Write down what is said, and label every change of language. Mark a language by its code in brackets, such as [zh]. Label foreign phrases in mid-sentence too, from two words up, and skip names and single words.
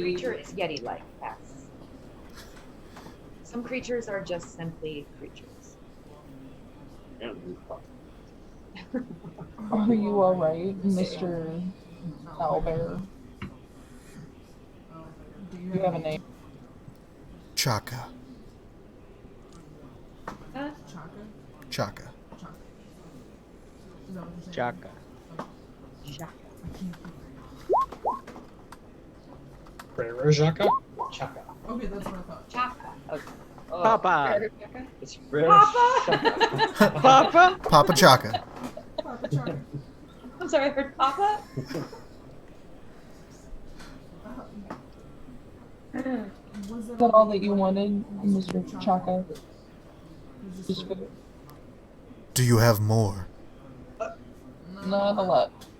[en] creature is Yeti-like, yes. Some creatures are just simply creatures. Are you alright, Mr. Owlbear? You have a name. Chaka. Huh? Chaka? Chaka. Chaka. Is that what you're saying? Chaka. I can't Frere Jaka? Chaka. Okay, that's what I thought. Chaka. Okay. Oh, Papa. Frere Chaka? It's Frere Papa! Chaka. Papa? Papa Chaka. Papa Chaka. I'm sorry, I heard Papa? Was Is that all that you wanted, Mr. Chaka? Just food? Do you have more? Not a lot.